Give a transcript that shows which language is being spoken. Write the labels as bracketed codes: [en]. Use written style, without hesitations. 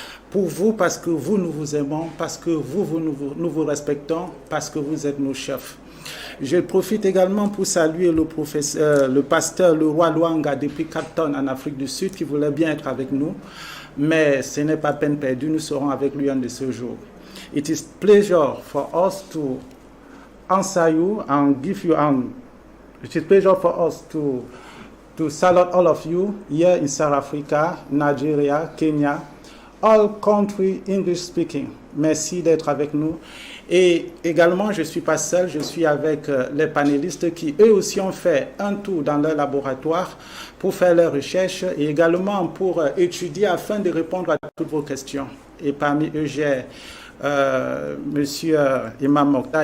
[fr] Pour vous, parce que vous, nous vous aimons, parce que nous vous respectons, parce que vous êtes nos chefs. Je profite également pour saluer le pasteur Leroy Luanga depuis Cape Town en Afrique du Sud qui voulait bien être avec nous. Mais ce n'est pas peine perdue, nous serons avec lui un de ce jour. [en] It is pleasure for us to answer you and give you it is pleasure for us to salute all of you here in South Africa, Nigeria, Kenya, all country English speaking. [fr] Merci d'être avec nous. Et également, je ne suis pas seul, je suis avec les panélistes qui eux aussi ont fait un tour dans leur laboratoire pour faire leurs recherches et également pour étudier afin de répondre à toutes vos questions. Et parmi eux, j'ai Monsieur Imam Mokhtar.